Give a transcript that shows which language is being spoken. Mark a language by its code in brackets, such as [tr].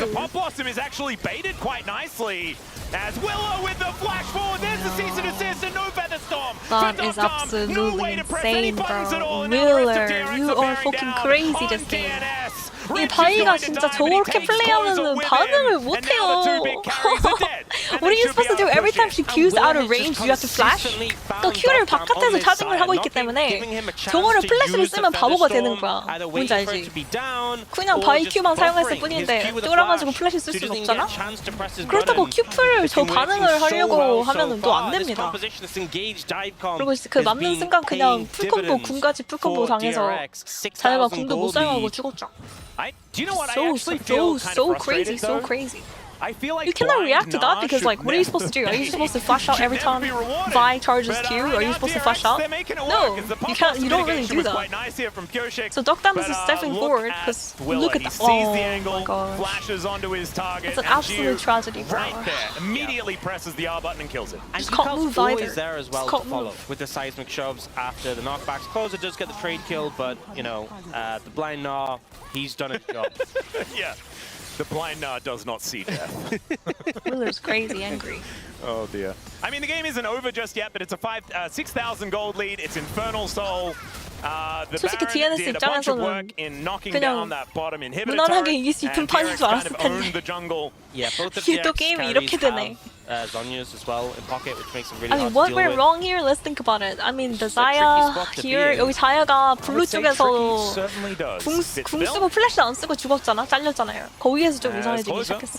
[en] The pop blossom is actually baited quite nicely. As Willow with the flash forward, there's the cease and desist and no feather storm. That is absolutely insane, bro. Miller, you are fucking crazy this game. [ko] 이 바이가 진짜 저렇게 플레이하면 반응을 못해요. [en] What are you supposed to do every time she Q's out of range? You have to flash? [ko] 또 Q를 바깥에서 차징을 하고 있기 때문에 저거를 플래시를 쓰면 바보가 되는 거야. 뭔지 알지? 그냥 바이 Q만 사용했을 뿐인데 뚫어가지고 플래시 쓸 수는 없잖아? 그렇다고 Q풀을 저 반응을 하려고 하면은 또 안 됩니다. 그리고 그 맞는 순간 그냥 풀콤보 군까지 풀콤보 당해서 자야가 궁도 못 사용하고 죽었죠. [en] So crazy. You cannot react to that because, like, what are you supposed to do? Are you supposed to flash out every time Vi charges Q? Are you supposed to flash out? No, you can't. You don't really do that. So Dokdam is stepping forward because look at that. Oh my gosh, it's an absolute tragedy, bro. Immediately presses the R button and kills it. Just can't move either. There as well to follow with the seismic shoves after the knockbacks. Closer does get the trade kill, but you know the blind Gnaw, he's done his job. Yeah. The blind does not see death. Miller's crazy angry. Oh dear. I mean, the game isn't over just yet, but it's a 6,000 gold lead. It's Infernal Soul. The [ko] 솔직히 DNS 입장에서는 그냥 무난하게 이길 수 있는 판인 줄 알았을 텐데. 이게 또 게임이 이렇게 되네. [en] Zhonya's as well in pocket, which makes them really I mean, hard what to deal went with. wrong here? Let's think about it. I mean, the It's a tricky Zaya spot to be here, in. [ko] 여기 자야가 블루 쪽에서 [en] certainly does. [ko] 궁 쓰고 플래시 안 쓰고 죽었잖아. 잘렸잖아요. 거기에서 좀 이상해지기 시작했어.